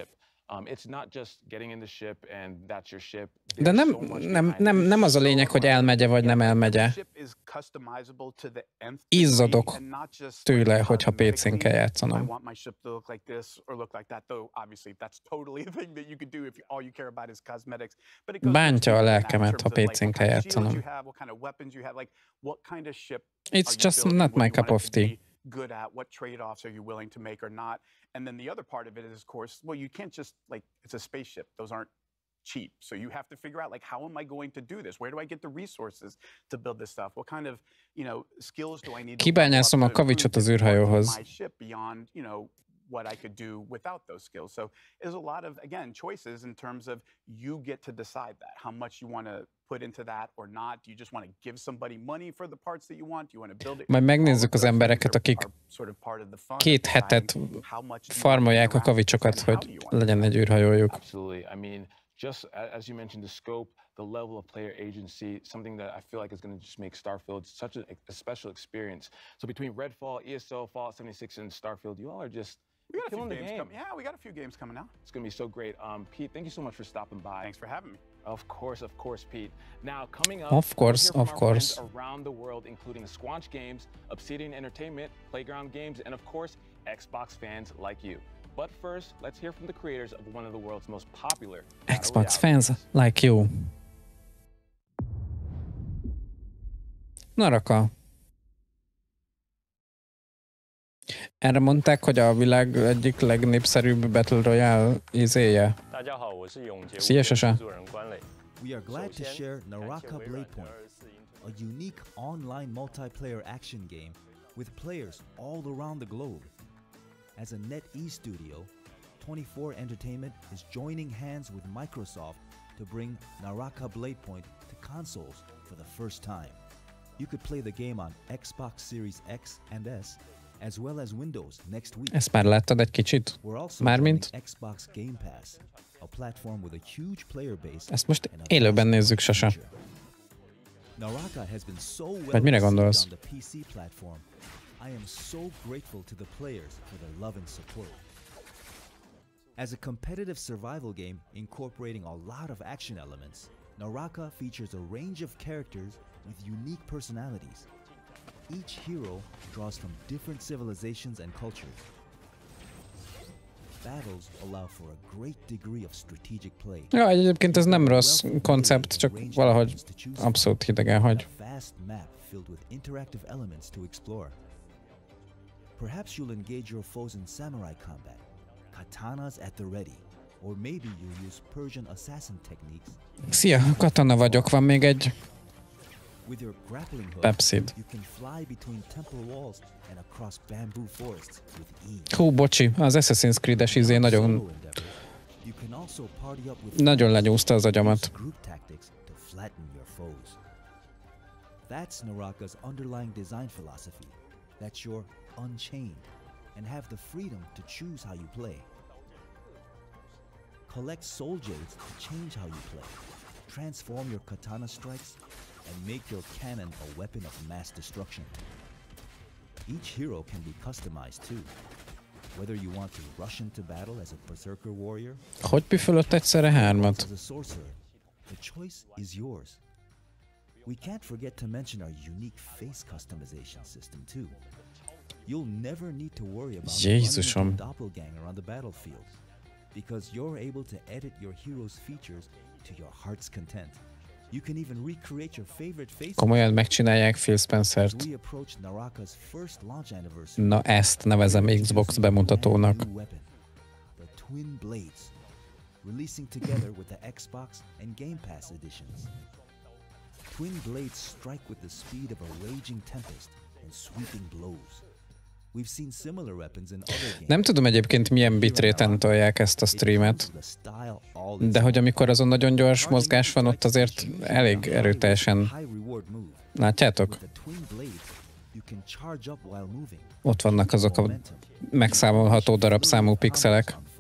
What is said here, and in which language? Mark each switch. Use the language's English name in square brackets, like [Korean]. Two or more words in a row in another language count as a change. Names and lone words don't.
[Hungarian] De nem az a lényeg, hogy elmegye vagy nem elmegye. Izzadok tőle, hogyha PC-n kell játszanom. Bántja a lelkemet, ha PC-n kell játszanom. [English] It's just not my cup of tea. Good at, what trade-offs are you willing to make or not. And then the other part of it is, of course, well, you can't just, it's a spaceship. Those aren't cheap. So you have to figure out, how am I going to do this? Where do I get the resources to build this stuff? What kind of, skills do I need to [Hungarian] Kibányászom a kavicsot az űrhajóhoz. [English] Beyond, what I could do without those skills. So there's a lot of, again, choices in terms of you get to decide that, how much you want to put into that or not. Do you just want to give somebody money for the parts that you want? Do you want to build it? [Hungarian] Majd megnézzük az embereket, akik 2 hetet farmolják a kavicsokat, hogy legyen egy űrhajójuk. [English] Just as you mentioned, the scope, the level of player agency, something that I feel like is going to just make Starfield such a special experience. So between Redfall, ESO, Fallout 76, and Starfield, you all are just killing the game. Yeah, we got a few games coming out. It's going to be so great. Pete, thank you so much for stopping by. Thanks for having me. Of course, Pete. Now, coming up, of course. Around the world, including Squanch Games, Obsidian Entertainment, Playground Games, and of course, Xbox fans like you. But first, let's hear from the creators of one of the world's most popular Xbox fans like you. Naraka. [Hungarian] Erre mondták, hogy a világ egyik legnépszerűbb [English] Battle Royale [Hungarian] izéje. Szia, Sasa. [English] We are glad to share Naraka Bladepoint, a unique online multiplayer action game with players all around the globe. As a NetEase studio, 24 Entertainment is joining hands with Microsoft to bring Naraka Bladepoint to consoles for the first time. You could play the game on Xbox Series X and S, as well as Windows next week. [Hungarian] Ezt már láttad egy kicsit? Mármint? [English] Xbox Game Pass, a platform with a huge player base. [Hungarian] Ezt most élőben nézzük, Sasa. [English] Naraka has been so well [Hungarian] Vagy mire gondolsz? [English] on the PC platform. I am so grateful to the players for their love and support. As a competitive survival game incorporating a lot of action elements, Naraka features a range of characters with unique personalities. Each hero draws from different civilizations and cultures. Battles allow for a great degree of strategic play. [Hungarian] Ja, egyébként ez nem rossz koncept, csak valahogy abszolút hidegen hagy. [English] Vast map filled with interactive elements to explore. Perhaps you'll engage your foes in samurai combat, katanas at the ready, or maybe you use Persian assassin techniques. [Hungarian] Szia, katana vagyok, van még egy [English] With your grappling hook, Pepsid. you can fly between temple walls and across bamboo forests with ease. [Hungarian] Hú, bocsi, az Assassin's Creed-es izé nagyon, [English] You can also party up with [Hungarian] nagyon lenyúzta az agyamat. [English] group tactics to flatten your foes. That's Naraka's underlying design philosophy, that you're unchained and have the freedom to choose how you play. Collect soul jades to change how you play, transform your katana strikes, and make your cannon a weapon of mass destruction. Each hero can be customized too, whether you want to rush into battle as a berserker warrior [Hungarian] Hogy püfölött egyszerre hármat? [English] as a sorcerer. The choice is yours. We can't forget to mention our unique face customization system too. You'll never need to worry about running [Hungarian] Jézusom. [English] into a doppelganger on the battlefield, because you're able to edit your hero's features to your heart's content. You can even recreate your favorite faces. [Hungarian] Komolyan megcsinálják Phil [English] As [Hungarian] Spencert. [English] we approach Naraka's first launch anniversary, [Hungarian] Na ezt nevezem Xbox bemutatónak. [English] new weapon, the Twin Blades, releasing together with the Xbox and Game Pass editions. Twin Blades strike with the speed of a raging tempest and sweeping blows. We've seen similar weapons in other games. [Hungarian] Nem tudom egyébként milyen bitrate-en tolják ezt a streamet, de hogy amikor azon nagyon gyors mozgás van, ott azért elég erőteljesen. Látjátok? Ott vannak azok a megszámolható darabszámú pixelek.